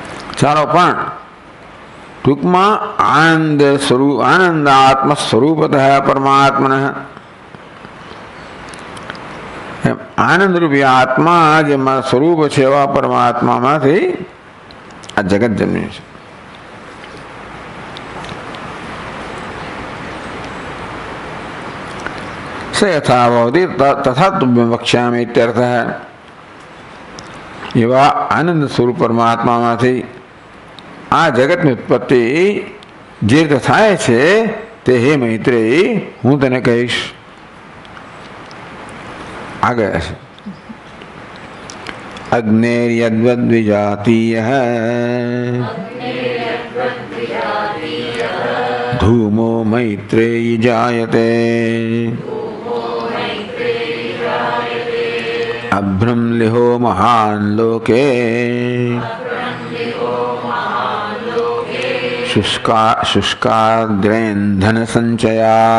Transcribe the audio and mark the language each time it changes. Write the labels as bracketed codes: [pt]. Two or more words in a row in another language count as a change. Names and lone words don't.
[gu] ચાલો, પણ ટૂંકમાં આનંદ સ્વરૂપ, [sa] આનંદાત્મ સ્વરૂપતઃ પરમાત્મન, [gu] આનંદરૂપી આત્મા જેમાં સ્વરૂપ છે એવા પરમાત્મામાંથી આ જગત જન્મ્યું છે. [sa] स यथा भवति तथा तुभ्यं वक्ष्यामि इत्यर्थः. [gu] એવા આનંદ સ્વરૂપ પરમાત્મામાંથી આ જગતની ઉત્પત્તિ જે રીતે થાય છે તે હે મૈત્રેયી હું તને કહીશ. આગળ છે [sa] અગ્નેર્યદ્વદ્વિજાતીયઃ ધૂમો મૈત્રેયી જાયતે अभ्रंलिहो महान लोके शुष्काद्रेन्धन संचया